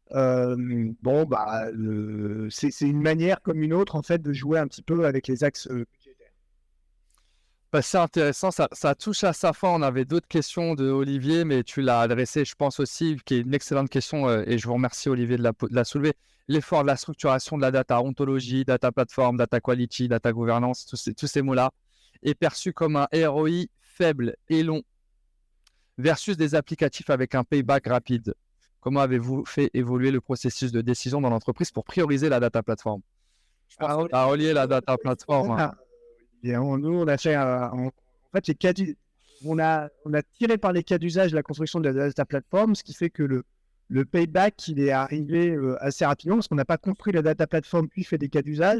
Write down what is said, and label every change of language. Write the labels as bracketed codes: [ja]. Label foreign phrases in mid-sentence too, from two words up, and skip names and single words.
[fr] Bon, bah, c'est une manière comme une autre en fait de jouer un petit peu avec les axes budgétaires. Bah, c'est intéressant, ça touche à sa fin. On avait d'autres questions de Olivier, mais tu l'as adressé, je pense aussi, qui est une excellente question, et je vous remercie Olivier de la soulever. L'effort de la structuration de la data, ontologie, [en] data platform, data quality, data governance, [fr] tous ces mots-là, est perçu comme un ROI faible et long versus des applicatifs avec un payback rapide. Comment avez-vous fait évoluer le processus de décision dans l'entreprise pour prioriser la [en] data platform? [fr] Je pense à relier la [en] data platform. [fr] Nous, on a fait en fait, on a tiré par les cas d'usage la construction de la [en] data platform, [fr] ce qui fait que le payback, il est arrivé assez rapidement parce qu'on n'a pas construit la [en] data platform [fr] puis fait des cas d'usage.